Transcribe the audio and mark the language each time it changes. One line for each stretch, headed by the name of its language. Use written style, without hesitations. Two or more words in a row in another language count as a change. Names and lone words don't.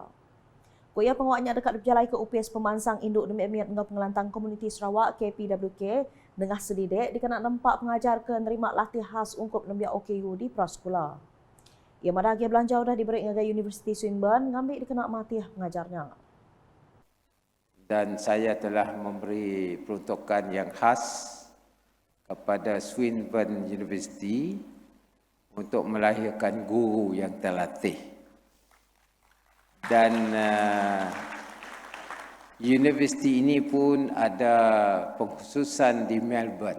Iban: Kuya pengawaknya dekat berjalai ke UPS Pemansang Induk demi emiat ngau pengelantang komuniti Sarawak KPWK, dengah sedidek dikena nempak pengajar ke nerima latih khas ungkup nembiak OKU di prasekolah. Ia madah dia belanja dah diberi ngagai Universiti Swinburne, ngambil dikena matih pengajarnya.
Malay: Dan saya telah memberi peruntukan yang khas kepada Swinburne University untuk melahirkan guru yang terlatih. Dan universiti ini pun ada pengkhususan di Melbourne.